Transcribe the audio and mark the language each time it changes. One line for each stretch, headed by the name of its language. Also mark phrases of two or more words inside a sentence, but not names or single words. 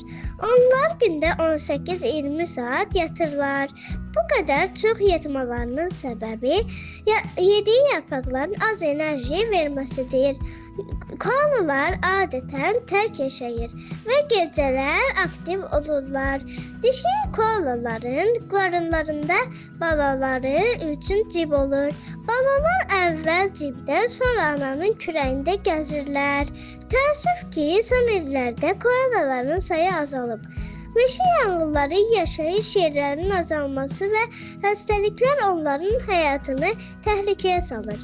Turkish: Onlar günde 18-20 saat yatırlar. Bu kadar çok yatmalarının sebebi yediği yaprakların az enerji vermesidir. Koalalar adeten tek yaşayır ve geceler aktif olurlar.
Azerbaijani: Dişi koalaların qarınlarında balaları üçün cib olur. Balalar əvvəl cibdə, sonra ananın kürəyində gəzirlər. Təəssüf ki, son illərdə koalaların sayı azalıb. Meşə yanğınları, yaşayış yerlərinin azalması və xəstəliklər onların həyatını təhlükəyə salır.